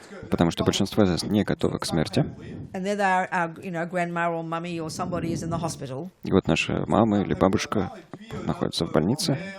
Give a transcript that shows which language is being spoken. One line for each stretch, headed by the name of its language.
Russian: Потому что большинство из нас не готовы к смерти.
English: And then our grandma or mummy or somebody is in the hospital.
Russian: И вот наша мама или бабушка находятся в больнице.